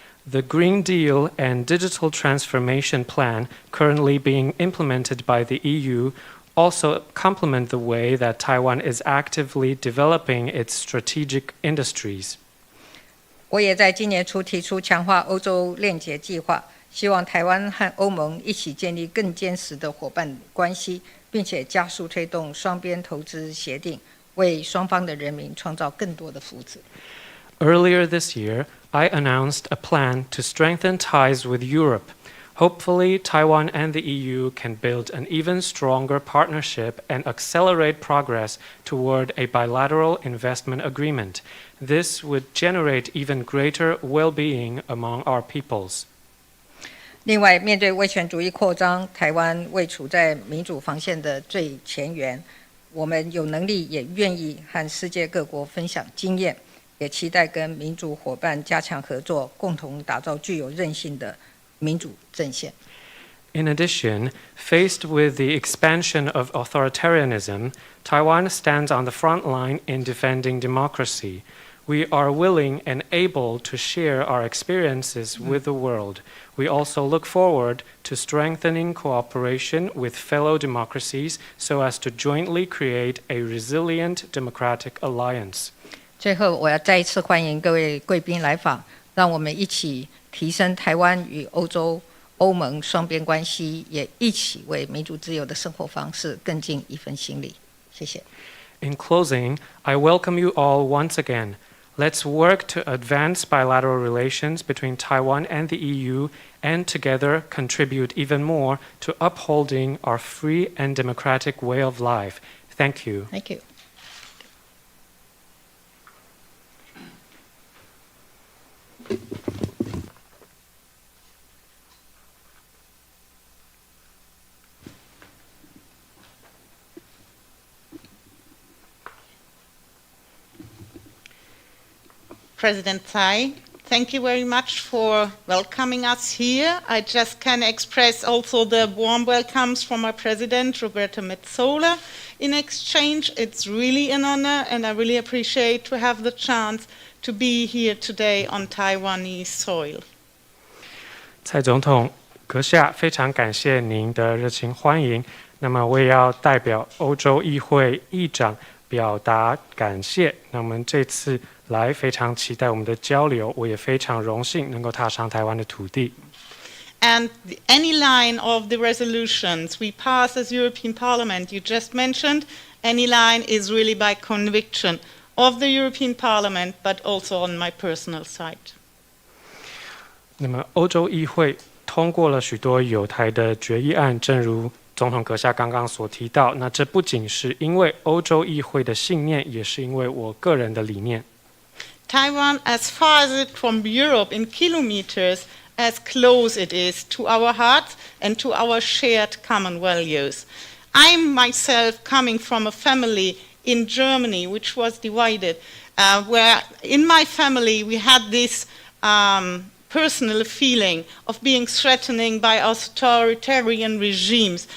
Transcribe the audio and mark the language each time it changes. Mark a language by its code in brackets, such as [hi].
[en] The Green Deal and Digital Transformation Plan currently being implemented by the EU also complement the way that Taiwan is actively developing its strategic industries. [zh] 我也在今年初提出强化欧洲链结计划，希望台湾和欧盟一起建立更坚实的伙伴关系，并且加速推动双边投资协定，为双方的人民创造更多的福祉。 [en] Earlier this year, I announced a plan to strengthen ties with Europe. Hopefully, Taiwan and the EU can build an even stronger partnership and accelerate progress toward a bilateral investment agreement. This would generate even greater well-being among our peoples. [zh] 另外，面对威权主义扩张，台湾位处在民主防线的最前缘，我们有能力也愿意和世界各国分享经验，也期待跟民主伙伴加强合作，共同打造具有韧性的民主阵线。 [en] In addition, faced with the expansion of authoritarianism, Taiwan stands on the front line in defending democracy. We are willing and able to share our experiences with the world. We also look forward to strengthening cooperation with fellow democracies so as to jointly create a resilient democratic alliance. [zh] 最后，我要再一次欢迎各位贵宾来访，让我们一起提升台湾与欧盟双边关系，也一起为民主自由的生活方式更尽一份心力。谢谢。 [en] In closing, I welcome you all once again. Let's work to advance bilateral relations between Taiwan and the EU and together contribute even more to upholding our free and democratic way of life. Thank you. Thank you. President Tsai, thank you very much for welcoming us here. I just can express also the warm welcomes from our President, Roberta Metsola, in exchange. It's really an honor, and I really appreciate to have the chance to be here today on Taiwanese soil. [zh] 蔡总统阁下，非常感谢您的热情欢迎。那么我也要代表欧洲议会议长表达感谢。那我们这次来非常期待我们的交流，我也非常荣幸能够踏上台湾的土地。 [en] And any line of the resolutions we pass as European Parliament, you just mentioned, any line is really by conviction of the European Parliament, but also on my personal side. [zh] 那么欧洲议会通过了许多有台的决议案，正如总统阁下刚刚所提到，那这不仅是因为欧洲议会的信念，也是因为我个人的理念。 [en] Taiwan, as far as it from Europe in kilometers, as close it is to our hearts and to our shared common values. I'm myself coming from a family in Germany which was divided, where in my family we had this personal feeling of being threatened by authoritarian regimes.